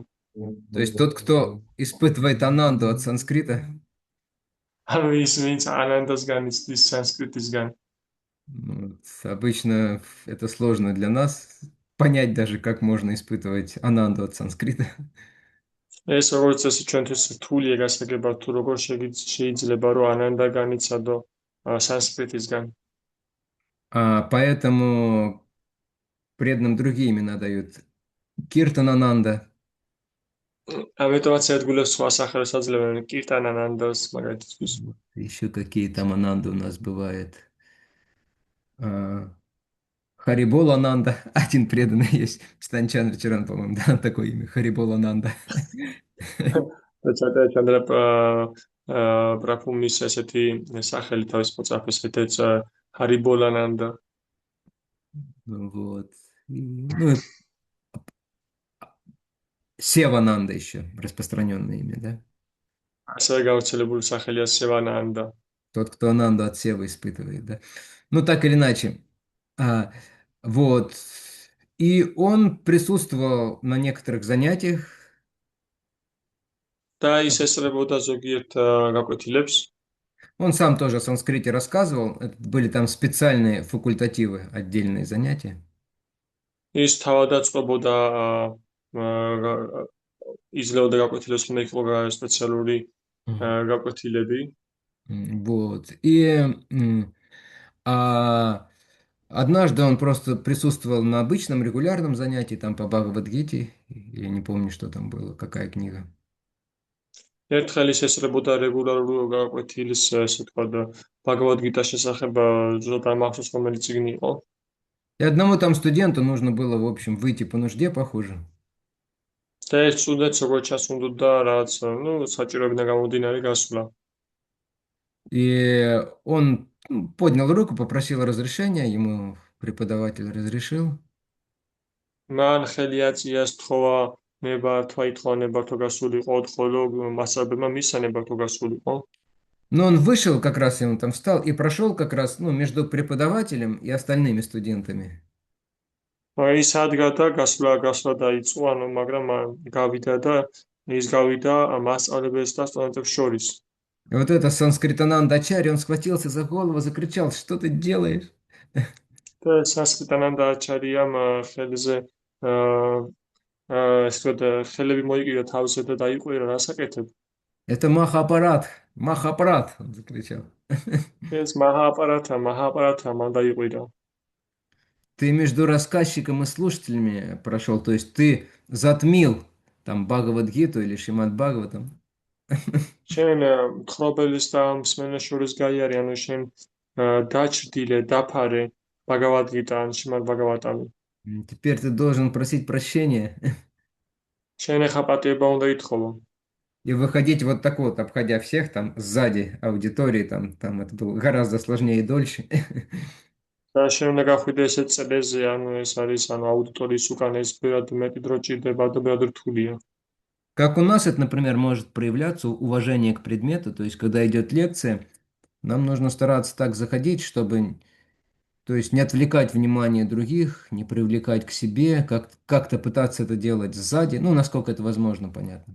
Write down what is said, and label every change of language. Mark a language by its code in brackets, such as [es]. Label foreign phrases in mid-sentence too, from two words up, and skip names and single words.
[ru] То есть тот, кто испытывает ананду от санскрита, [ka] ანუ ის ვინც ანანდას განიცდის სანსკრიტისგან. [ru] обычно это сложно для нас понять даже, как можно испытывать ананду от санскрита. [ka] ეს როგორც წესი ჩვენთვის რთულია გასაგებად თუ როგორ შეიძლება რომ ანანდა განიცადო სანსკრიტისგან. [ru] Поэтому преданным другие имена дают. Киртанананда. [ka] ამიტომაც ერთგულებს სხვა სახელს აძლევენ კირტან ანანდას მაგალითისთვის. [ru] Еще какие там ананды у нас бывают. Харибол Ананда. Один преданный есть. Станчан Рачаран, по-моему, да, такое имя. Харибол Ананда. [ka] და ჩანდრა ბრაფუმის ესეთი სახელი თავის მოწაფეს ეთეც ჰარიბოლანანდა. [ru] Вот. Ну, и Севананда еще. Распространенное имя, да? [ka] ასევე გავრცელებული სახელია სევანანდა. [ru] Тот, кто Ананду от Сева испытывает, да? Ну, так или иначе. Вот. И он присутствовал на некоторых занятиях. [ka] და ის ესწრებოდა ზოგიერთ გაკვეთილებს. [ru] Он сам тоже о санскрите рассказывал. Это были там специальные факультативы, отдельные занятия. [ka] ის თავადაც წყობოდა იძლეოდა გაკვეთილებს, მე იყო სპეციალური გაკვეთილები. [ru] Вот. И однажды он просто присутствовал на обычном регулярном занятии, там по Бхагавад-гите. Я не помню, что там было, какая книга. [ka] ერთხელ ის ესწრებოდა რეგულარულ გაკვეთილს, ესე ვთქვათ, ბაგავად-გიტას შესახებ, ზოგადად მახსოვს რომელი წიგნი იყო. [ru] И одному там студенту нужно было, в общем, выйти по нужде, похоже. [ka] და ეს სტუდენტს როგორც ჩასუნდოდა რაც, საჭიროებიდან გამომდინარე გასვლა. [ru] И он поднял руку, попросил разрешения, ему преподаватель разрешил. [ka] მან ხელი აწია, სთხოვა, ნებართვა ითხოვა ნებართვა გასულიყო, ხოლო მასწავლებელმა მისცა ნებართვა გასულიყო. [ru] Но он вышел, как раз и он там встал, и прошел как раз, между преподавателем и остальными студентами. [ka] ის ადგა და გასვლა დაიწყო, მაგრამ გავიდა და ის გავიდა მასწავლებელს და სტუდენტებს შორის. [ru] И вот это санскритананда ачарья, он схватился за голову, закричал: что ты делаешь? [ka] და სანსკრიტანანდა აჩარიამ ხელზე ხელები მოიკიდა თავზე და დაიყვირა რასაკეთებ. [ru] Это Махапарат, Махапарат, он закричал. [ka] ეს მაჰაპარათა მან დაიყვირა. [ru] Ты между рассказчиком и слушателями прошел, то есть ты затмил там Бхагавад-гиту или Шримад Бхагаватам. [ka] შენ მხრობელის და მსმენელის შორის გაიარე, ანუ შენ დაჭრდილე, დაფარე ბაგავად-გიტა ან შრიმად ბაგავატამი. [ru] Теперь ты должен просить прощения [ka] შენ ეხა პატიება უნდა ითხოვო. [ru] и выходить вот так вот, обходя всех там сзади аудитории, там это было гораздо сложнее и дольше. [ka] და შენ უნდა გახვიდე ესეთ წრეზე, ანუ ეს არის, აუდიტორიის უკან ეს ბევრად მეტი დრო ჭირდება და ბევრად რთულია. [ru] Как у нас это, например, может проявляться уважение к предмету, то есть когда идет лекция, нам нужно стараться так заходить, чтобы, то есть не отвлекать внимание других, не привлекать к себе, как-то пытаться это делать сзади, насколько это возможно, понятно.